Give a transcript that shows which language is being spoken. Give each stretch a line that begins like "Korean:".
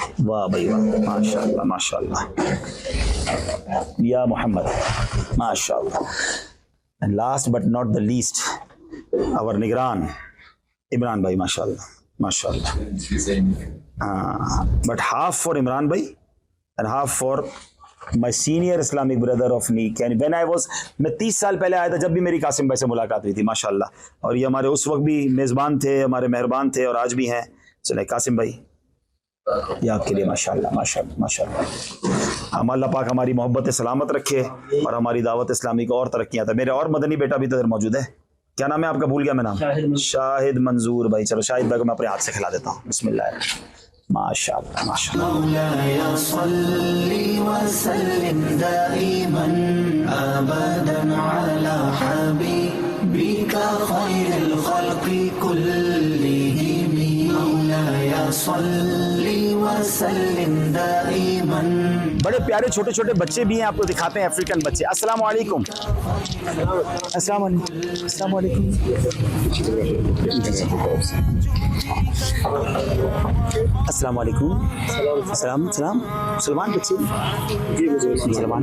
Urdu: واہ بھائی واہ, ماشاءاللہ ماشاءاللہ, یا محمد, ماشاءاللہ.
English: And last but not the least, our
Urdu: نگران عمران بھائی, ماشاءاللہ ماشاءاللہ.
English: But half for Imran bhai and half for my senior Islamic brother of me. When I was,
Urdu: میں 30 سال پہلے آیا تھا جب بھی میری قاسم بھائی سے ملاقات ہوئی تھی ماشاءاللہ, اور یہ ہمارے اس وقت بھی میزبان تھے, ہمارے مہربان تھے اور آج بھی ہیں. چلے قاسم بھائی یہ آپ کے لیے ماشاءاللہ ماشاءاللہ ماشاءاللہ. ہم اللہ پاک ہماری محبت سلامت رکھے اور ہماری دعوت اسلامی کو اور ترقیاں تھا. میرے اور مدنی بیٹا بھی تو ادھر موجود ہے, کیا نام ہے آپ کا, بھول گیا میں نام, شاہد منظور بھائی. چلو شاہد بھائی کو میں اپنے ہاتھ سے کھلا دیتا ہوں. بسم اللہ, ماشاءاللہ ماشاءاللہ.
Arabic: مولاي صل وسلم دائما ابدا على حبيبك خير الخلق كلهم. مولاي صل وسلم دائما.
Urdu: بڑے پیارے چھوٹے چھوٹے بچے بھی ہیں, آپ کو دکھاتے ہیں افریقن بچے. السلام علیکم. السلام علیکم. السلام علیکم. السلام علیکم. السلام سلام. مسلمان بچے, مسلمان.